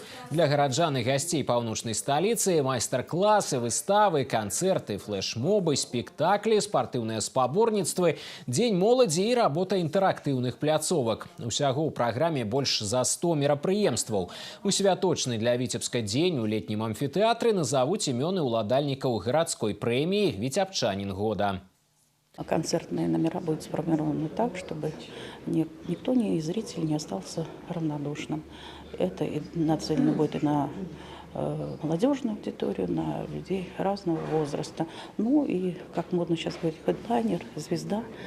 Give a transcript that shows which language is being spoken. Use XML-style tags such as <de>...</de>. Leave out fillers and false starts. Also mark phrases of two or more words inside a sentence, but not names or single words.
<be>Для гараджан і гасцей паўночнай сталіцы майстар-класы, выставы, канцэрты, флэш-мобы, спектаклі, спартыўныя спаборніцтвы, дзень моладзі і работа інтэрактыўных пляцовак. Усяго ў праграме больш за 100 мерапрыемстваў. У святочны для Віцебска дзень у летнім амфітэатры назавуць імёны ўладальнікаў гарадской прэміі «Віцебчанін года».</be> <ru>Концертные номера будут сформированы так, чтобы никто из зрителей не остался равнодушным. Это нацелено будет и на молодежную аудиторию, на людей разного возраста. Ну и, как модно сейчас говорить, хедлайнер, звезда.</ru>